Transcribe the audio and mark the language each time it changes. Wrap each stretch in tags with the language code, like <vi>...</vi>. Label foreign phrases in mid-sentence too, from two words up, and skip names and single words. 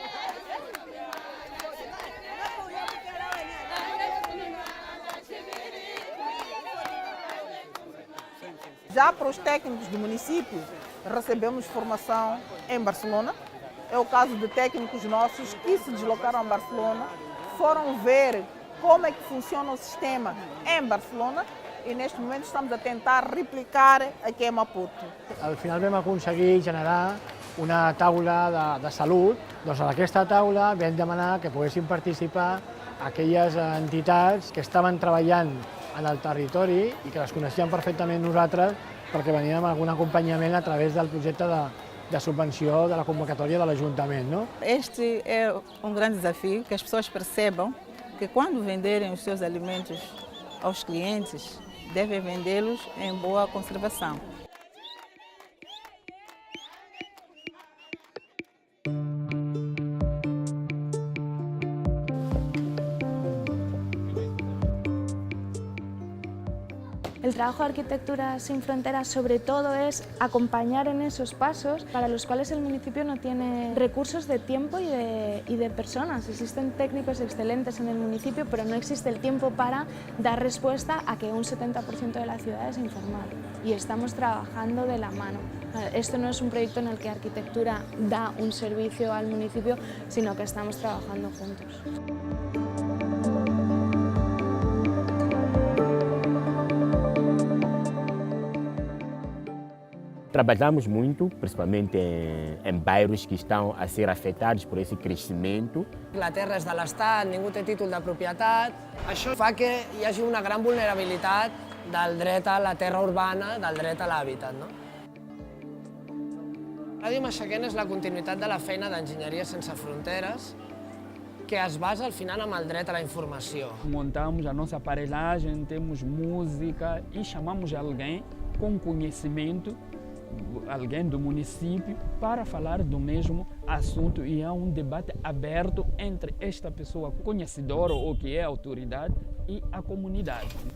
<pt>Já para os técnicos do município, recebemos formação em Barcelona. É o caso de técnicos nossos que se deslocaram a Barcelona, foram ver como é que funciona o sistema em Barcelona e neste momento estamos a tentar replicar aqui em Maputo.</pt> <ca>Al final vam aconseguir generar una taula de salut. Doncs en aquesta taula vam demanar que poguessin participar aquelles entitats que estaven treballant en el territori i que les coneixíem perfectament nosaltres perquè veníem amb algun acompanyament a través del projecte de subvenció de la convocatòria de l'Ajuntament, no?</ca> <pt>Este é um grande desafio, que as pessoas percebam que quando venderem os seus alimentos aos clientes, devem vendê-los em boa conservação.</pt> <es>El trabajo de Arquitectura Sin Fronteras sobre todo es acompañar en esos pasos para los cuales el municipio no tiene recursos de tiempo y de personas. Existen técnicos excelentes en el municipio, pero no existe el tiempo para dar respuesta a que un 70% de la ciudad es informal. Y estamos trabajando de la mano. Esto no es un proyecto en el que Arquitectura da un servicio al municipio, sino que estamos trabajando juntos.</es> <pt>Trabalhamos muito, principalmente em bairros que estão a ser afetados por esse crescimento.</pt> <ca>La terra és de l'Estat, ningú té títol de propietat. Això fa que hi hagi una gran vulnerabilitat del dret a la terra urbana, del dret a l'hàbitat, no? Ràdio Maxaquena és la continuïtat de la feina d'Enginyeria Sense Fronteres, que es basa al final amb el dret a la informació.</ca> <pt>Montamos a nossa aparelhagem, temos música e chamamos alguém com conhecimento, alguém do município, para falar do mesmo assunto e há um debate aberto entre esta pessoa conhecedora ou que é autoridade e a comunidade.</pt>